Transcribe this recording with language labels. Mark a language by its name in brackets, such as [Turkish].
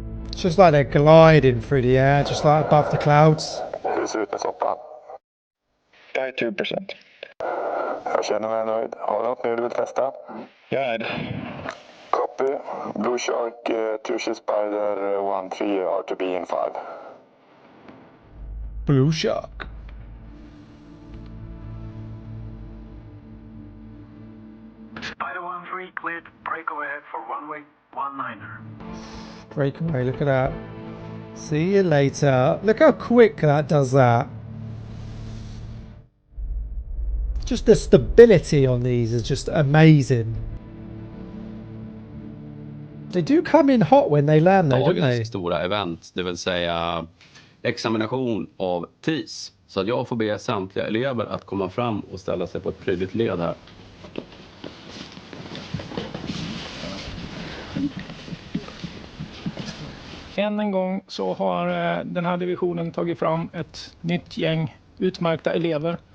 [English] It's just like they're gliding through the air, just like above the clouds. [Swedish] Hur ser det ut med soppan? Tight 2%. Jag känner mig nöjd. Har du något mer du vill testa? Jag är nöjd. [English] Copy. Blue Shark, Tushy Spider 1-3 R2B in 5. Blue Shark. Spider 1-3, cleared breakaway ahead for runway 19er. Breakaway, look at that. See you later. Look how quick that does that. Just the stability on these is just amazing. They do come in hot when they land though, don't they? [Swedish] Dagens stora event, det vill säga examination av TIS. Så att jag får be samtliga elever att komma fram och ställa sig på ett prydligt led här. Än en gång så har den här divisionen tagit fram ett nytt gäng utmärkta elever.